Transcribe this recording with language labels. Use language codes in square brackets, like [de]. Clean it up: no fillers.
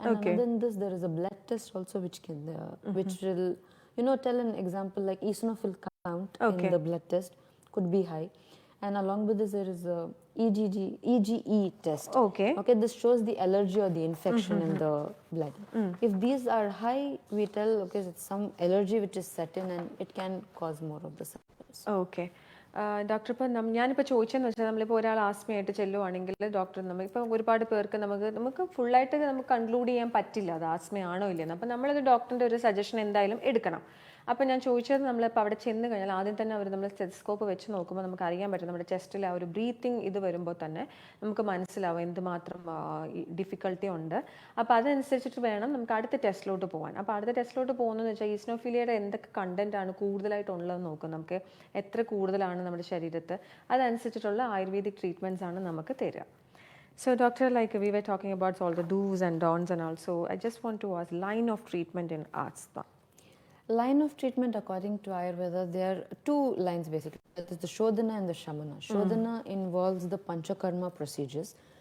[en] And other than this, there is a blood test also which can which will tell an example like eosinophil count in the blood test could be high. And along with this, there is a EGE test. Okay. This shows the allergy or the infection in the blood. If these are high, we tell it's some allergy which is set in and it can cause more of the symptoms. Okay. [ml] Doctor, ഇപ്പം ഞാനിപ്പോൾ ചോദിച്ചതെന്ന് വെച്ചാൽ നമ്മളിപ്പോൾ ഒരാൾ ആസ്മയായിട്ട് ചെല്ലുവാണെങ്കിൽ doctor നമ്മളിപ്പോൾ ഒരുപാട് പേർക്ക് നമുക്ക് ഫുള്ളായിട്ട് നമുക്ക് കൺക്ലൂഡ് ചെയ്യാൻ പറ്റില്ല അത് ആസ്മയാണോ ഇല്ലെന്ന്. അപ്പം നമ്മളത് ഡോക്ടറിൻ്റെ ഒരു സജഷൻ എന്തായാലും എടുക്കണം. അപ്പോൾ ഞാൻ ചോദിച്ചത് നമ്മളിപ്പോൾ അവിടെ ചെന്ന് കഴിഞ്ഞാൽ ആദ്യം തന്നെ അവർ നമ്മൾ സ്റ്റെതസ്കോപ്പ് വെച്ച് നോക്കുമ്പോൾ നമുക്ക് അറിയാൻ പറ്റും നമ്മുടെ ചെസ്റ്റിൽ ആ ഒരു ബ്രീത്തിങ് ഇത് വരുമ്പോൾ തന്നെ നമുക്ക് മനസ്സിലാവും എന്തുമാത്രം ഡിഫിക്കൽട്ടി ഉണ്ട്. അപ്പോൾ അതനുസരിച്ചിട്ട് വേണം നമുക്ക് അടുത്ത ടെസ്റ്റിലോട്ട് പോകാൻ. അപ്പോൾ അടുത്ത ടെസ്റ്റിലോട്ട് പോകുന്നതെന്ന് വെച്ചാൽ ഈസ്നോഫിലിയയുടെ എന്തൊക്കെ കണ്ടൻറ്റാണ് കൂടുതലായിട്ടുള്ളതെന്ന് നോക്കും. നമുക്ക് എത്ര കൂടുതലാണ് നമ്മുടെ ശരീരത്ത്, അതനുസരിച്ചിട്ടുള്ള ആയുർവേദിക് ട്രീറ്റ്മെൻറ്റ്സ് ആണ് നമുക്ക് തരിക. [en] So doctor, like we were talking about all the do's and don'ts and also I just want to ask line of treatment in asthma. Line of treatment according to Ayurveda, there are two lines basically. That is the Shodhana and the Shamana. Shodhana involves the Panchakarma procedures.